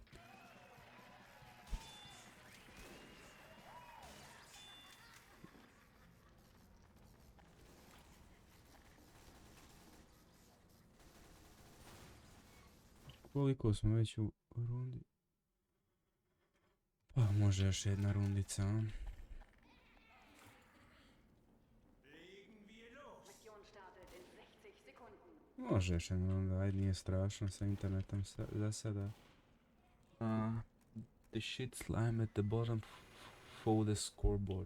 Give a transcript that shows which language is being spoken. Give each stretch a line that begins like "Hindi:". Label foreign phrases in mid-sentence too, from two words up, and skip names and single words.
Croatian: Koliko smo već u rundi? Pa može još jedna rundica, a? Može još jedna runda, ajde nije strašno sa internetom za sada.
English: The shit slime at the bottom for the scoreboard.